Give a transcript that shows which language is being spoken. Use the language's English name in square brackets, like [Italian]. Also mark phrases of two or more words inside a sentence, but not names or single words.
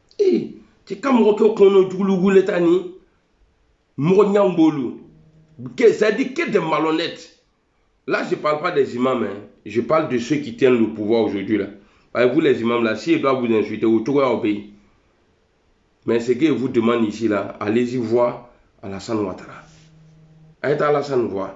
[French] si tu comme [Bambara] ko kono dugulu letani mo nyambolu [French] ça dit que des malhonnêtes. Là je parle pas des imams hein. Je parle de ceux qui tiennent le pouvoir aujourd'hui là. Vous les imams là, s'ils doivent vous insulter, vous trouvez au pays. Mais ce que je vous demande ici là, allez-y voir Alassane Ouattara. Allez-y Alassane voir.